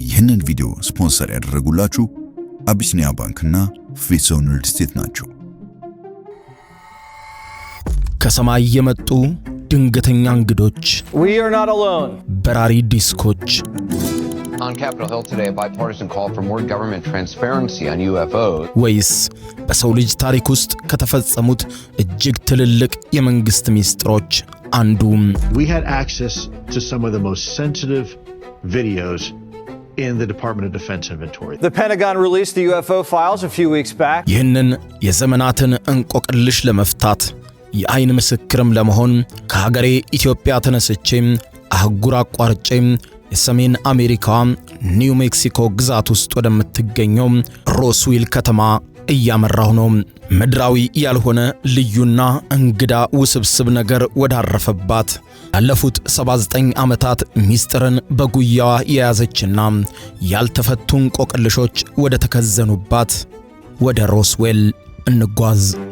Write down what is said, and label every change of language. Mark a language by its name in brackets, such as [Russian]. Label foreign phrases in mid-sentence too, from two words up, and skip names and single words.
[Amharic] ይህንን ቪዲዮ ስፖንሰር ያደረጉላችሁ አቢሲኒያ ባንክና ፊሶን ሪል ስቴት ናቸው። ከሰማይ የመጡ ድንገተኛ እንግዶች፣ [English] We are not alone. [Amharic] በራሪ ዲስኮች፣ [English] On Capitol Hill today, a bipartisan call for more government transparency on UFOs. [Amharic] ወይስ በሰው ልጅ ታሪክ ውስጥ ከተፈጸሙት እጅግ ትልልቅ የመንግስት ሚስጥሮች አንዱ? [English] We had access to some of the most sensitive videos in the Department of Defense inventory. The Pentagon released the UFO files a few weeks back. [Amharic] ይህንን የዘመናትን እንቆቅልሽ ለመፍታት የአይን ምስክርም ለመሆን ከሀገሬ ኢትዮጵያ ተነስቼም አህጉር አቋርጬም የሰሜን አሜሪካ ኒው ሜክሲኮ ግዛት ውስጥ ወደምትገኘው ሮስዌል ከተማ እያመራሁ ነው። ምድራዊ ያልሆነ ልዩና እንግዳ ውስብስብ ነገር ወዳረፈባት ያለፉት 79 ዓመታት ሚስጥርን በጉያዋ የያዘችና ያልተፈቱ እንቆቅልሾች ወደ ተከዘኑባት ወደ ሮስዌል እንጓዝ።